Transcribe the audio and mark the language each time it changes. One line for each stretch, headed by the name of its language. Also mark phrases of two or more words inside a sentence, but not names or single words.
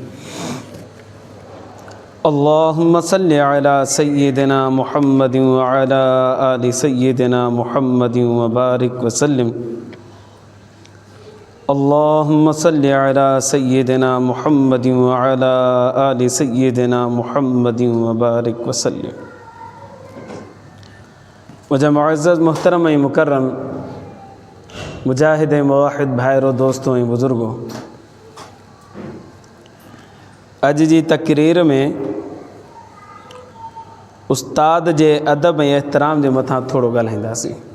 Arabic: اللهم صل على سيدنا محمد وعلى آل سيدنا محمد وبارك وسلم. اللهم صل على سيدنا محمد وعلى آل سيدنا محمد وبارك وسلم.
Sindhi: मुझे मुअज़्ज़ज़ मुहतरम मुकर्रम मुजाहिद मुवाहिद भाइरों दोस्तों ऐं बुज़ुर्गों, अॼु जी तक़रीर में उस्ताद जे अदब ऐं एहतराम जे मथां थोरो ॻाल्हाईंदासीं।